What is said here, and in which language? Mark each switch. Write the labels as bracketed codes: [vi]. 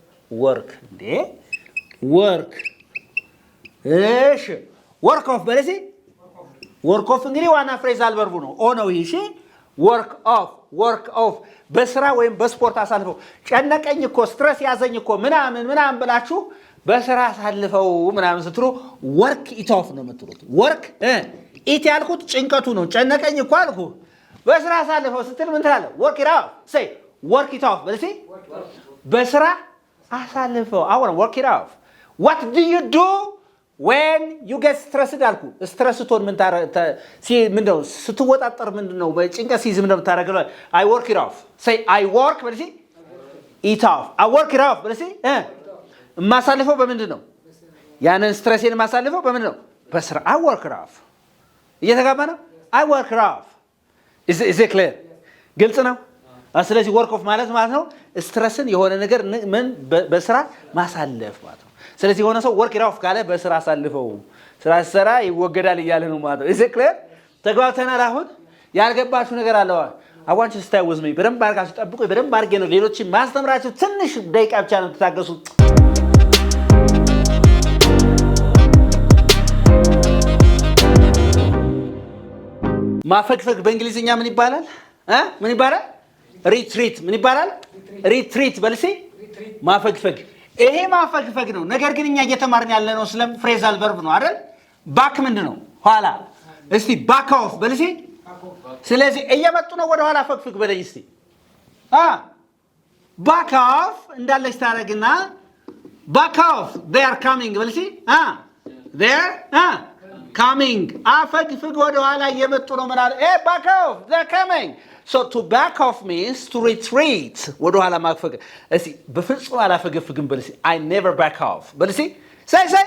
[am] ወርክ እንዴ ወርክ። እሺ ወርክ ኦፍ በለሲ። ወርክ ኦፍ እንግዲህ ዋና ፍሬዛል ቨርቡ ነው። ኦ ነው ይሄ። እሺ ወርክ ኦፍ በስራ ወይም በስፖርት አሳልፈው። ጨነቀኝ እኮ ስትረስ ያዘኝ እኮ ምናምን ብላችሁ በስራ አሳልፈው ምናምን ስትሉ ወርክ ኢት ኦፍ ነው የምትሉት። ወርክ ኢት ያልኩት ጭንቀቱ ነው። ጨነቀኝ እኮ አልኩ። በስራ አሳልፈው ስትል ምን ትላለህ? ወርክ ኢት ኦፍ ሴይ ወርክ ኢት ኦፍ በለሲ። በስራ አሳልፈው። አሁን ወርክ ኢት ኦፍ። [en] what do you do when you get stressed [am] አልኩ። ስትረስ ስትሆን ምንድነው? ስትወጣጠር ምንድነው? በጭንቀት ሲይዝ ምንድነው የምታደርገው? [en] I work it off say I work [am] በለሲ [en] it off I work it off በለሲ። [am] የማሳልፈው በምንድን ነው? ያንን ስትረሴን የማሳልፈው በምንድን ነው? በስራ [en] I work it off። [am] እየተጋባ ነው? [en] I work it off is it clear? [am] ግልጽ ነው? ስለዚህ ወርክ ኦፍ ማለት ነው ስትረስን የሆነ ነገር ምን በስራ ማሳለፍ ማለት ነው። ስለዚህ የሆነ ሰው ወርክ ኢት ኦፍ ካለ በስራ አሳልፈው፣ ስራ ሲሰራ ይወገዳል እያለ ነው ማለት ነው። [en] is it clear? [am] ተግባብተናል? አሁን ያልገባችሁ ነገር አለ? [en] I want you to stay with me። [am] በደንብ አድርጋችሁ ጠብቁ። በደንብ አድርጌ ነው ሌሎችን ማስተምራችሁ። ትንሽ ደቂቃ ብቻ ነው ተታገሱ። ማፈግፈግ በእንግሊዝኛ ምን ይባላል? ምን ይባላል? ሪትሪት። ምን ይባላል? ሪትሪት በልሲ። ማፈግፈግ። ይሄ ማፈግፈግ ነው። ነገር ግን እኛ እየተማርን ያለ ነው ስለ ፍሬዛል ቨርብ ነው አይደል? ባክ ምንድን ነው? ኋላ። እስቲ ባክ ኦፍ በልሲ። ስለዚህ እየመጡ ነው ወደ ኋላ ፈግፍግ በለኝ እስቲ። ባክ ኦፍ እንዳለች ታደርግና ባክ ኦፍ [en] they are coming [am] በልሲ። they are coming አፈግፍግ ወደ ኋላ እየመጡ ነው ማለት [en] back off they're coming so to back off means to retreat [am] ወደ ኋላ ማፈግ። እስቲ በፍጹም አላፈገፍግም በልሲ። [en] I never back off [am] በልሲ። say